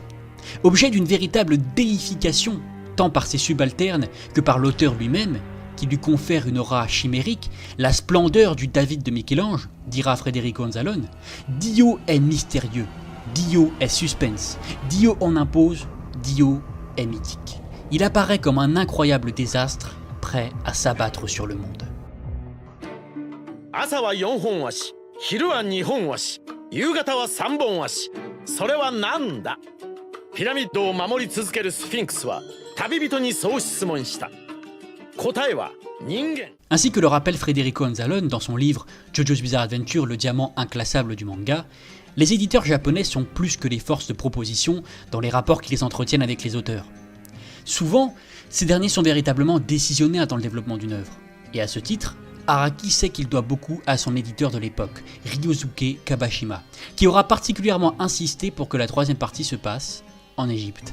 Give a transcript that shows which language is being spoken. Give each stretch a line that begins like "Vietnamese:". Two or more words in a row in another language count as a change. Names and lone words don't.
French: Objet d'une véritable déification, tant par ses subalternes que par l'auteur lui-même, qui lui confère une aura chimérique, la splendeur du David de Michel-Ange, dira Federico Anzalone. Dio est mystérieux, Dio est suspense, Dio en impose, Dio est mythique. Il apparaît comme un incroyable désastre, prêt à s'abattre sur le monde.
Japanese: 朝は4本足、昼は2本足、夕方は3本足。それはなんだ？ピラミッドを守り続けるスフィンクスは旅人にそう質問した。答えは人間。
French: Ainsi que le rappelle Federico Anzalone dans son livre JoJo's Bizarre Adventure, le diamant inclassable du manga, les éditeurs japonais sont plus que les forces de proposition dans les rapports qu'ils entretiennent avec les auteurs. Souvent, ces derniers sont véritablement décisionnaires dans le développement d'une œuvre. Et à ce titre, Araki sait qu'il doit beaucoup à son éditeur de l'époque, Ryosuke Kabashima, qui aura particulièrement insisté pour que la troisième partie se passe en Égypte.